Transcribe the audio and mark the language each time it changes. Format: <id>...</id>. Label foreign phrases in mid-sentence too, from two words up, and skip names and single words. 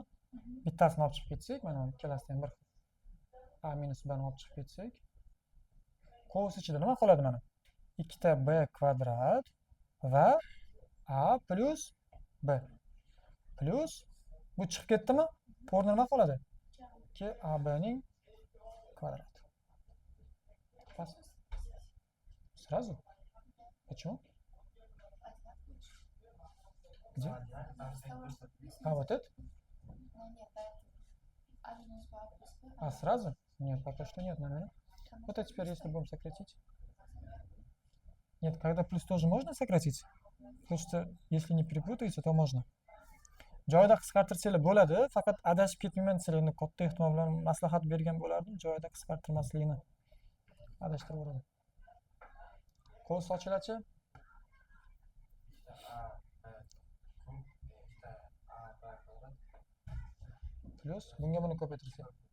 <uz>Bittasini olib chiqib ketsak, mana bu ikkalasida ham bir xil. A minus b ni olib chiqib ketsak, qovus ichida nima qoladi mana? 2 b kvadrat va a plus b plus bu chiqib ketdimi? O'rnida nima qoladi? 2ab ning kvadrati. Pas.</uz> <ru>Сразу? Почему? Где? А вот это? А сразу? Нет, пока что нет, наверное. Вот а теперь, если будем сократить. Нет, когда плюс тоже можно сократить? Потому что если не перепутаете, то можно.</ru> <uz>Joyda qisqartirsanglar bo'ladi, faqat adashib ketmayman sizlarni katta ehtimol bilan maslahat bergan bo'lardim. Joyda qisqartirmaslikni adashtirib o'radi. Qo'l sochilachi? Plus bunga buni ko'paytirsak.</uz>